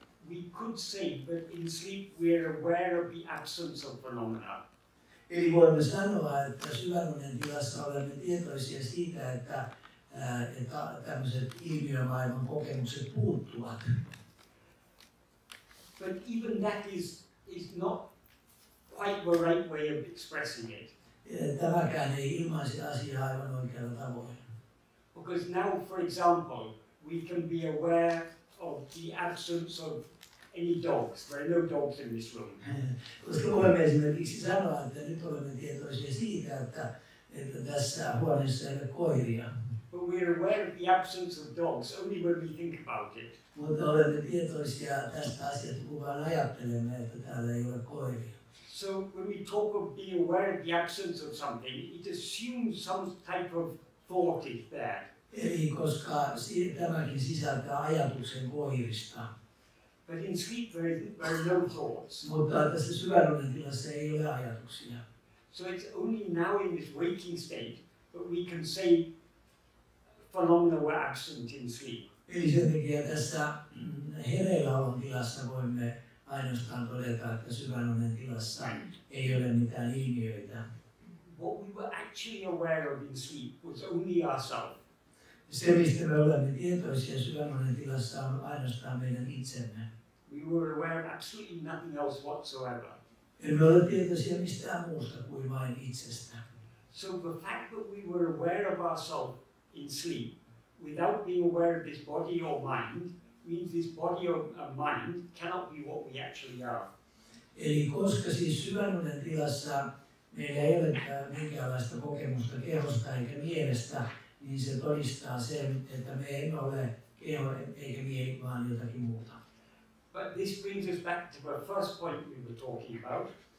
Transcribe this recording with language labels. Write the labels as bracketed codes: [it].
[en] We could say that in sleep we are aware of the absence of phenomena. [fi] Eli voimme sanoa, että syvän unen tilassa olemme tietoisia siitä, että tämmöiset ilmiömaailman kokemukset puuttuvat. [en] But even that is not quite the right way of expressing it. [fi] Tämäkään ei ilmaisi asiaa aivan oikealla tavoin. [en] Because now, for example, we can be aware of the absence of any dogs. There are no dogs in this room. [fi] Koska voimme esimerkiksi sanoa, että nyt olemme tietoisia siitä, että tässä huoneessa ei ole koiria. [en] But we are aware of the absence of dogs only when we think about it. [fi] Mutta olemme tietoisia tästä asiasta, kun vain ajattelemme, että täällä ei ole koiria. [en] So when we talk of being aware of the absence of something, it assumes some type of thought is there. [fi] Eli koska tämäkin sisältää ajatuksen koirista. [en] But in sleep there are no thoughts. [fi] Mutta tässä syvän unen tilassa ei ole ajatuksia. [en] So it's only now in this waking state that we can say phenomena were absent in sleep. [fi] Eli sen takia tässä hereilläolon tilassa voimme ainoastaan todeta, että syvän unen tilassa ei ole mitään ilmiöitä. [en] What we were actually aware of in sleep was only ourselves. [fi] Se, mistä me olemme tietoisia syvän unen tilassa, on ainoastaan meidän itsemme. [en] We were aware of absolutely nothing else whatsoever. [fi] Emme ole tietoisia mistään muusta kuin vain itsestä. [en] So the fact that we were aware of ourselves in sleep without being aware of this body or mind means this body or mind cannot be what we actually are. [fi] Eli koska siis syvän unen tilassa meillä ei ole minkäänlaista kokemusta kehosta eikä mielestä, niin se todistaa sen, että me emme ole keho eikä mieli, vaan jotakin muuta. [en] But this brings us back to the first point we were talking about.